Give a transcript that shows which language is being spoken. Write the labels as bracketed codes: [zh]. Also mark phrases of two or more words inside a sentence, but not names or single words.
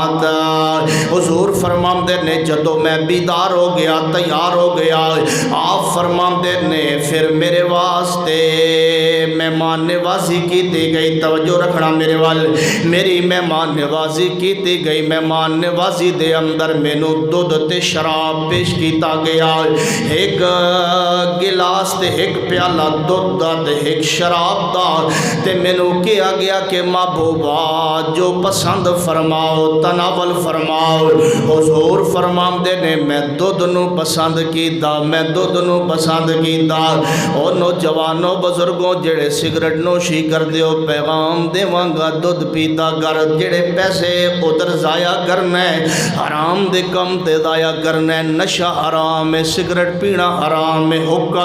[pa] حضور فرماندے نے جدو میں بیدار ہو گیا تیار ہو گیا آپ فرماندے نے پھر میرے واسطے مہمان نوازی کی دی گئی توجہ رکھنا میرے وال میری مہمان نوازی کی دی گئی مہمان نوازی دے اندر مینوں دودھ تے شراب پیش کیتا گیا ایک گلاس تے ایک پیالہ دودھ دا تے ایک شراب دا تے مینوں کہا گیا کہ محبوبہ جو پسند فرماؤ تناول فرماؤ حضور فرماندے نے میں دودھ نو پسند کیتا میں دودھ نو پسند کیتا او نوجوانوں بزرگوں جڑے سگریٹ نوشی کر دیو پیغام دیواں گا دودھ پیتا کر جڑے پیسے ادھر ضائع کرنا ہے حرام دے کم تے ضائع کرنا ہے نشہ حرام ہے سگریٹ پینا حرام ہے حقہ